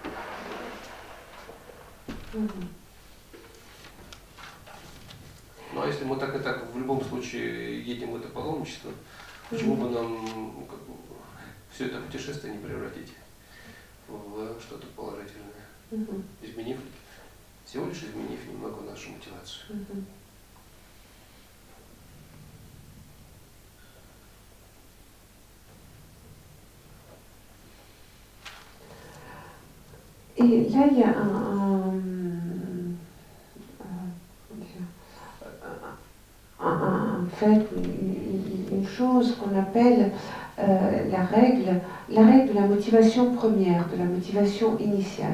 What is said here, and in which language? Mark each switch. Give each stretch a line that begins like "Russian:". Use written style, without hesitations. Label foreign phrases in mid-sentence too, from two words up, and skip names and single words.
Russian: Ну а если мы так и так в любом случае едем в это паломничество, почему бы нам как бы, все это путешествие не превратить в что-то положительное, изменив, всего лишь изменив немного нашу мотивацию.
French: Et là, il y a un fait, une chose qu'on appelle la règle de la motivation première, de la motivation initiale.